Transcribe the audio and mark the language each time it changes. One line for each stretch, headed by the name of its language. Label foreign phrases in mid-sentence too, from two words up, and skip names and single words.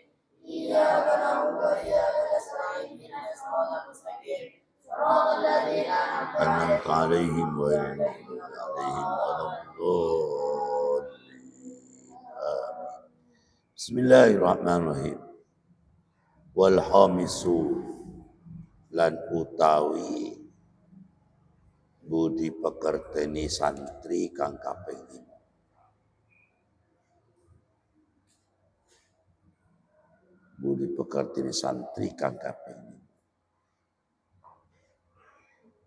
Arabic: إياك نعبد وإياك نستعين اهدنا الصراط المستقيم. صراط الذين أنعمت عليهم غير المغضوب عليهم ولا الضالين. بسم الله الرحمن الرحيم. والخامس
Javanese: lan utawi budi pekerteni santri kang kaping 5. Budi pekerteni santri kang kaping 5.